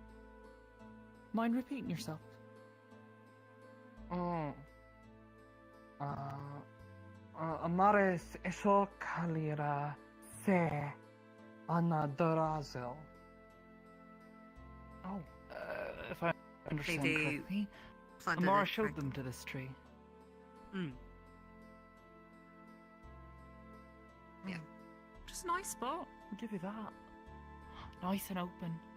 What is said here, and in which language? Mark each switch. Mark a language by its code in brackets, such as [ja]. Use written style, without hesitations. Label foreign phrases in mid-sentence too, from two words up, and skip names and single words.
[en] Mind repeating yourself? Amares eso kalira se anadorazel. Oh, if I understand They correctly, planted Amara it showed them to this tree. Yeah. Just a nice spot. I'll give you that. Nice and open.